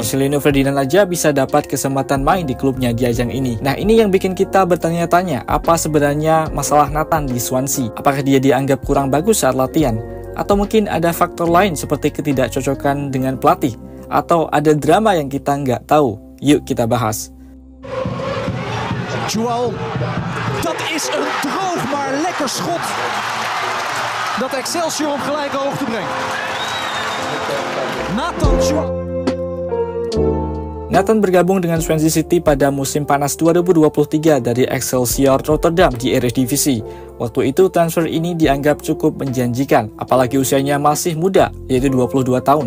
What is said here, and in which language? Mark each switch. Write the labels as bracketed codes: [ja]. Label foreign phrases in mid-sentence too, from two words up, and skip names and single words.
[id] Marcelino Ferdinand aja bisa dapat kesempatan main di klubnya di ajang ini. Nah, ini yang bikin kita bertanya-tanya, apa sebenarnya masalah Nathan di Swansea? Apakah dia dianggap kurang bagus saat latihan? Atau mungkin ada faktor lain seperti ketidakcocokan dengan pelatih? Atau ada drama yang kita nggak tahu? Yuk kita bahas. [nl] Joao, dat is een droog maar lekker schot dat Excelsior op gelijke hoogte brengt. [id] Nathan bergabung dengan Swansea City pada musim panas 2023 dari Excelsior Rotterdam di Eredivisie. Waktu itu transfer ini dianggap cukup menjanjikan, apalagi usianya masih muda, yaitu 22 tahun.